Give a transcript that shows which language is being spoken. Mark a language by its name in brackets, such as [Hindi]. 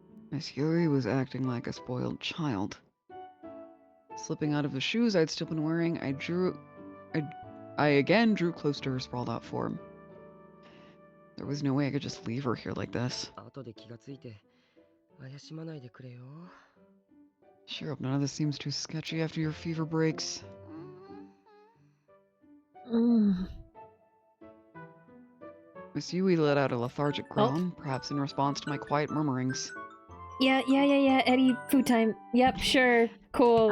[English] Miss Yuri was acting like a spoiled child. Slipping out of the shoes I'd still been wearing, I again drew close to her sprawled out form. There was no way I could just leave her here like this. [Japanese] 後で気がついて、怪しまないでくれよ。 [English] Sure hope none of this seems too sketchy after your fever breaks. Mm. Miss Yui let out a lethargic groan, perhaps in response to my quiet murmurings. Yeah, Eddie, food time. Yep, sure. Cool,